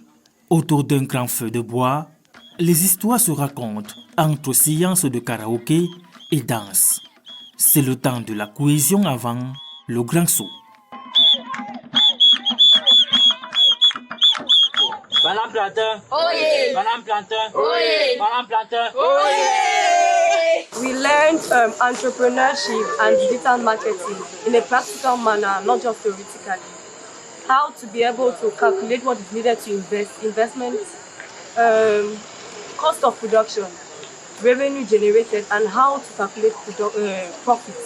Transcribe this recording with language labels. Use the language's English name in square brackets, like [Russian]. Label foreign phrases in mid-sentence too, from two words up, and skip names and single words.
[French] Autour d'un grand feu de bois, les histoires se racontent entre séances de karaoké et danse. C'est le temps de la cohésion avant le grand saut. Madame Plantin. Oye. Madame Plantin. Oye. Madame Plantin. Oye. [English] We learned entrepreneurship and digital marketing in a practical manner, not just theoretically. How to be able to calculate what is needed to investment, cost of production, revenue generated, and how to calculate profits.